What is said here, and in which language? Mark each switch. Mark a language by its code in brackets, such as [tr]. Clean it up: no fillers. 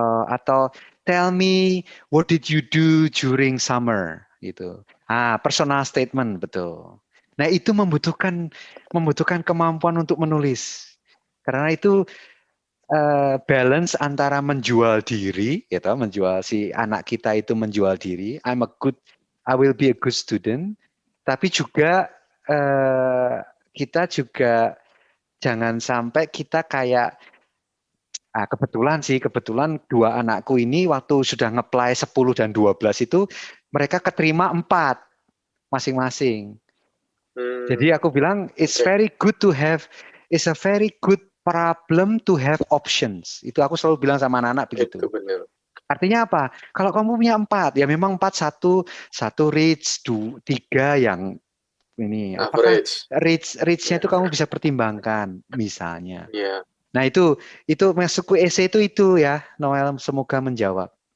[en] Atau tell me what did you do during summer gitu. [id] Personal statement, betul. Nah, itu membutuhkan kemampuan untuk menulis. Karena itu balance antara menjual diri, gitu, menjual si anak kita itu menjual diri. I will be a good student. Tapi juga kita juga jangan sampai kita kayak kebetulan dua anakku ini waktu sudah nge-apply 10 dan 12 itu mereka keterima 4 masing-masing. [en] Jadi aku bilang it's a very good problem to have options. [id] Itu aku selalu bilang sama anak-anak begitu. Itu benar. Artinya apa? Kalau kamu punya 4, ya memang 4 satu reach, 3 yang ini. Apakah reach-nya itu kamu bisa pertimbangkan misalnya. [en] Yeah. [id] Nah itu masukku essay itu ya, Noel, semoga menjawab.